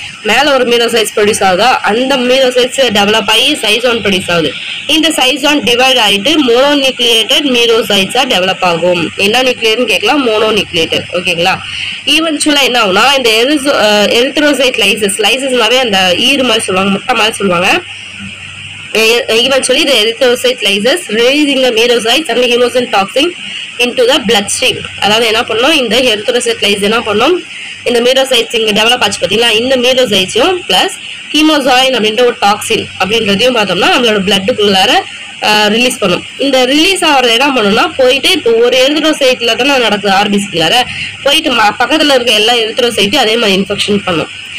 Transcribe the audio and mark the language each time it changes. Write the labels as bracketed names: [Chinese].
[Tamil] மேல ஒரு மீரோசைட்ஸ் ப்ரொடியூஸ் ஆகுதா, அந்த மீரோசைட்ஸ் டெவலப் ஆகி சைசான் ப்ரொடியூஸ் ஆகுது. இந்த சைசான் டிவைட் ஆகிட்டு மோனோநியூக்ளியேட்டட் மீரோசைட்ஸா டெவலப் ஆகும். என்ன நியூக்ளியேட்னு கேட்கலாம், மோனோநியூக்ளியேட்டட். ஓகேங்களா? ஈவென்ச்சுவலா என்ன ஆகும்னா இந்த எரித்ரோசைட் லைசஸ்னாவே அந்த ஈறு மாதிரி சொல்லுவாங்க, முட்டை மாதிரி சொல்லுவாங்க. [English] Eventually the erythrocyte lyses, releasing the merocytes and the hemosin toxin into the bloodstream. [Tamil] அதாவது என்ன பண்ணோம், இந்த எரித்ரோசைட் லைஸ் என்ன பண்ணோம், இந்த மீரோசைட்ஸ் இங்க டெவலப் ஆச்சு பார்த்தீங்களா, இந்த மீரோசைட்ஸையும் பிளஸ் ஹீமோசாயின் அப்படின்ற ஒரு டாக்ஸின் அப்படின்றதையும் பார்த்தோம்னா நம்மளோட பிளட்டுக்குள்ளார ரிலீஸ் பண்ணும். இந்த ரிலீஸ் ஆகிறது என்ன பண்ணணும்னா போயிட்டு இப்போ ஒரு எரித்ரோசைட்ல தானே நடக்குது ஆர்பிசிக்குள்ளார, போயிட்டு பக்கத்தில் இருக்க எல்லா எரித்ரோசைட்டையும் அதே மாதிரி இன்ஃபெக்ஷன் பண்ணும்.